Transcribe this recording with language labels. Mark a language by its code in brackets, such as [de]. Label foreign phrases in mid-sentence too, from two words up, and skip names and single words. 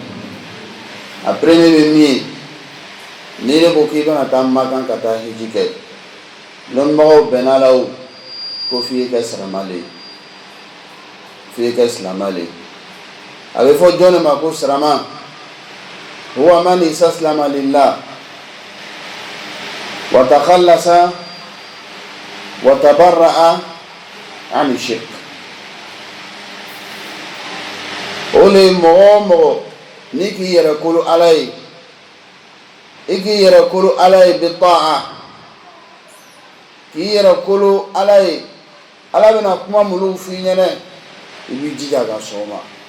[bm] A premier bɛ min ye, n'i de ko k'i bɛna taa Makan ka taa hiji kɛ, lɔnnibagaw bɛnna la o ko f'i ye kɛ silamɛ le ye, f'i ye kɛ silamɛ le ye. A bɛ fɔ jɔn de ma ko silamɛ? [ar] هو من استسلم لله وتخلص وتبرأ عن الشرك. [bm] O le mɔgɔ o mɔgɔ ni k'i yɛrɛ kolo Ala ye, i k'i yɛrɛ kolo Ala ye bi ta'a, k'i yɛrɛ kolo Ala ye. Ala bɛna kuma minnu f'i ɲɛna i b'i jija ka sɔn o ma.